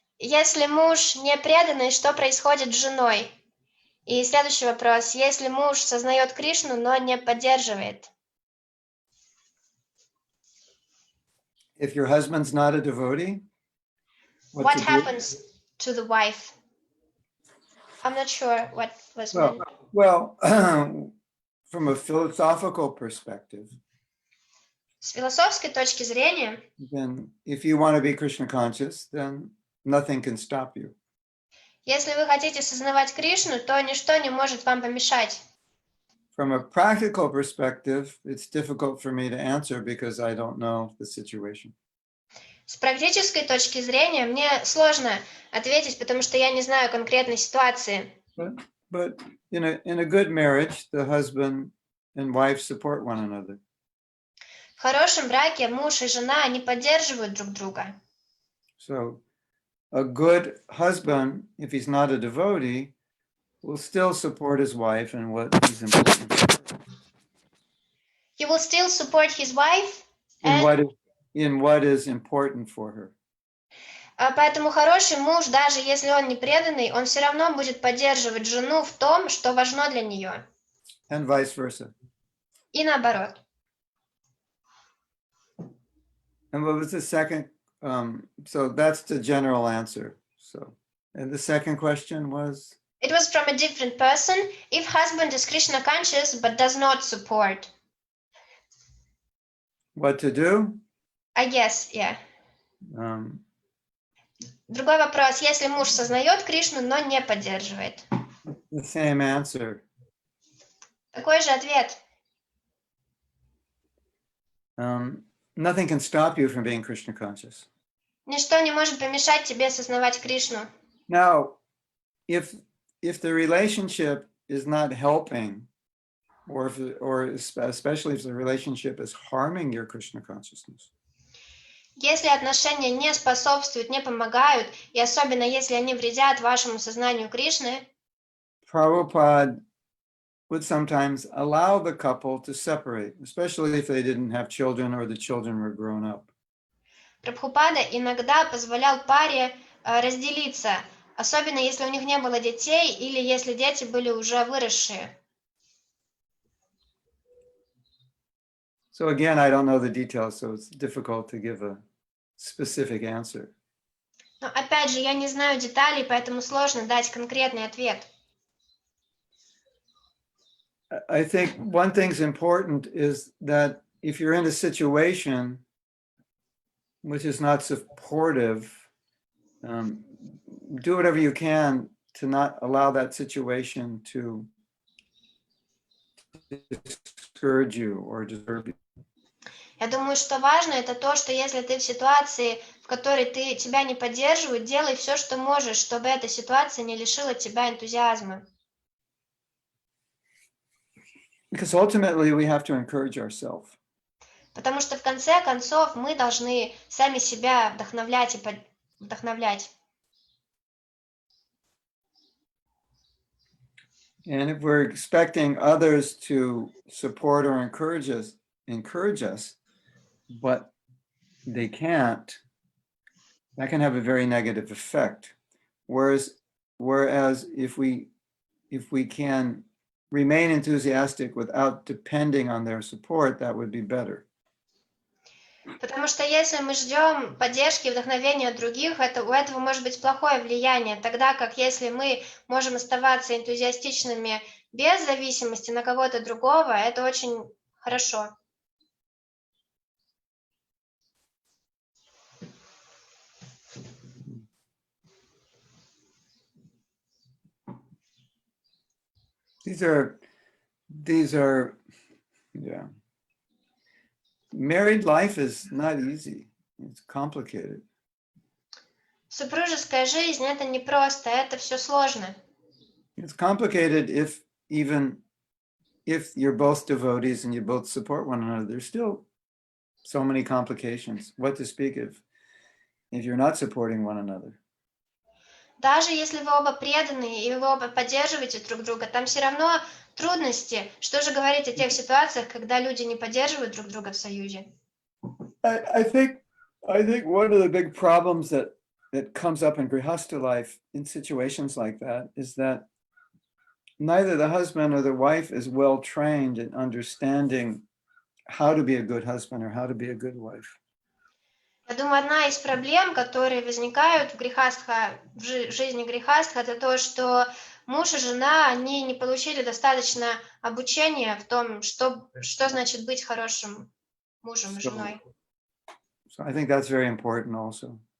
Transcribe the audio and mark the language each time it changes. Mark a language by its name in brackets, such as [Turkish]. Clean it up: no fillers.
[Russian] Если муж не преданный, что происходит с женой? И следующий вопрос. Если муж сознает Кришну, но не поддерживает? [English] If your husband's not a devotee, what happens to the wife? I'm not sure what was meant. Well, from a philosophical perspective, [Russian] С философской точки зрения, [English] then if you want to be Krishna conscious, then nothing can stop you. [Russian] если вы хотите сознавать Кришну, то ничто не может вам помешать. [English] From a practical perspective, it's difficult for me to answer because I don't know the situation. [Russian] С практической точки зрения мне сложно ответить, потому что я не знаю конкретной ситуации. [English] But in a good marriage, the husband and wife support one another. [Russian] В хорошем браке муж и жена, они поддерживают друг друга. [English] So a good husband, if he's not a devotee, will still support his wife in what is important for her. He will still support his wife. In what is important for her. [Russian] Поэтому хороший муж, даже если он не преданный, он все равно будет поддерживать жену в том, что важно для нее. [English] And vice versa. [Russian] И наоборот. [English] And what was the second? So that's the general answer. So, and the second question was? It was from a different person. If husband is Krishna conscious but does not support. What to do? I guess, yeah. [Russian] Другой вопрос. Если муж сознает Кришну, но не поддерживает. [English] The same answer. [Russian] Такой же ответ. [English] Nothing can stop you from being Krishna conscious. [Russian] Ничто не может помешать тебе осознавать Кришну. [English] Now, if the relationship is not helping, or especially if the relationship is harming your Krishna consciousness. [Russian] Если отношения не способствуют, не помогают, и особенно если они вредят вашему сознанию Кришны, [English] Prabhupada would sometimes allow the couple to separate, especially if they didn't have children or the children were grown up. [Russian] Прабхупада иногда позволял паре разделиться, особенно если у них не было детей или если дети были уже выросшие. [English] So again, I don't know the details, so it's difficult to give a specific answer. [Russian] Но опять же, я не знаю деталей, поэтому сложно дать конкретный ответ. [English] I think one thing's important is that if you're in a situation which is not supportive, do whatever you can to not allow that situation to discourage you or disturb you. [Russian] Я думаю, что важно это то, что если ты в ситуации, в которой тебя не поддерживают, делай все, что можешь, чтобы эта ситуация не лишила тебя энтузиазма. [English] Because ultimately we have to encourage ourselves. [Russian] Потому что в конце концов мы должны сами себя вдохновлять и вдохновлять. [English] And if we're expecting others to support or encourage us, but they can't, that can have a very negative effect. Whereas if we can remain enthusiastic without depending on their support, that would be better. [Russian] Потому что если мы ждем поддержки и вдохновения от других, у этого может быть плохое влияние, тогда как если мы можем оставаться энтузиастичными без зависимости на кого-то другого, это очень хорошо. [English] These are, yeah. Married life is not easy. It's complicated. [Russian] Супружеская жизнь это непросто, это все сложно. [English] It's complicated even if you're both devotees and you both support one another. There's still so many complications. What to speak of if you're not supporting one another. [Russian] Даже если вы оба преданы и вы оба поддерживаете друг друга, там все равно трудности. Что же говорить о тех ситуациях, когда люди не поддерживают друг друга в союзе? [English] I think one of the big problems that comes up in Grihastha life in situations like that is that neither the husband or the wife is well trained in understanding how to be a good husband or how to be a good wife. [Russian] Я думаю, одна из проблем, которые возникают в жизни грехастха, это то, что муж и жена, они не получили достаточно обучения в том, что значит быть хорошим мужем и женой. [English] So I think that's very important also.